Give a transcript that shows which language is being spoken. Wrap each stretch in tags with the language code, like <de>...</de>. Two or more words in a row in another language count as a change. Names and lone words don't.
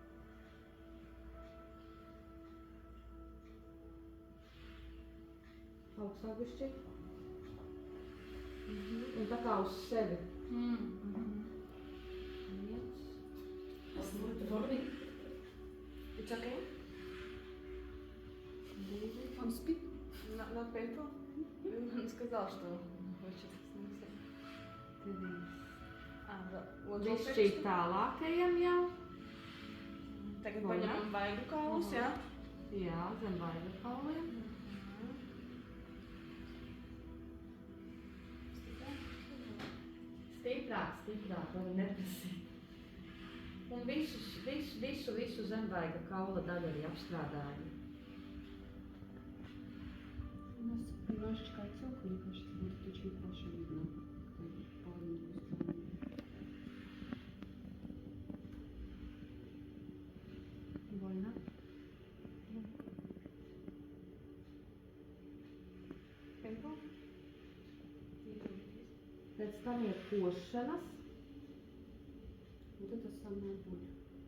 <lv>Augstāk bišķi. Un tā kā uz sevi. Viens.</lv> <en>It's okay?</en> <lv>Divi.</lv> <ru>Он спит?</ru> <en>Not painful?</en> <ru>Он сказал, что хочет сниться.</ru> <lv>Trīs. Bišķi Bišķi tālākajam jau. Tagad paņemam vaigu kaulus, jā? Jā, zem vaiga kauliem. Stiprāk, var neprasīt. Un visu zemvaiga kaula daļu arī apstrādāju.</lv> <ru>У нас немножечко отек, мне кажется, будет очень хорошо видно. Больно?</ru> <en>Painful?</en> <lv>Pēc tam ir košanas.</lv> <ru>Вот это самая боль.</ru>